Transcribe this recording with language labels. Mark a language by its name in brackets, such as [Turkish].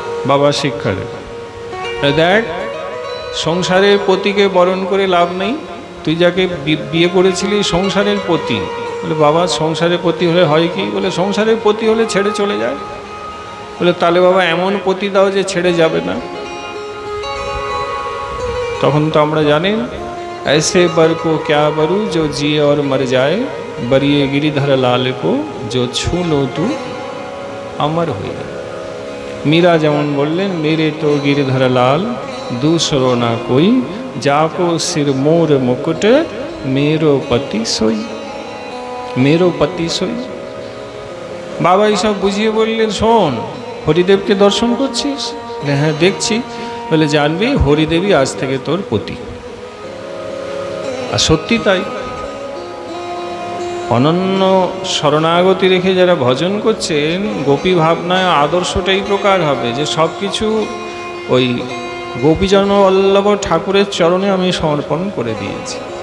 [Bangla] বাবা শিক্ষা দেবে, দেখ সংসারের পতিকে বরণ করে লাভ নেই, তুই যাকে বিয়ে করেছিলি সংসারের পতি। বলে বাবা সংসারের পতি হলে হয় কি? বলে সংসারের পতি হলে ছেড়ে চলে যায়। বলে তাহলে বাবা এমন পতি দাও যে ছেড়ে যাবে না। তখন তো আমরা জানি, [Hindi] ऐसे बर को क्या बरू जो जिए और मर जाए, बरिए गिरिधर लाल को जो छू लो तू अमर [Bangla] হয়ে যায়। মীরা যেমন বললেন, [Hindi] মেরে তো गिरिधर लाल दूसरो ना कोई, जाको सिर मोर मुकुट मेरो पति सोई, मेरो पति सोई। [Bangla] বাবা এইসব বুঝিয়ে বললেন, শোন, হরিদেবকে দর্শন করছিস? হ্যাঁ দেখছি। বলে জানবি হরিদেবী আজ থেকে তোর পতি। আর সত্যি তাই, অনন্য শরণাগতি রেখে যারা ভজন করছেন, গোপী ভাবনায় আদর্শটাই প্রকার হবে যে সব কিছু ওই গোপীজন বল্লভ ঠাকুরের চরণে আমি সমর্পণ করে দিয়েছি।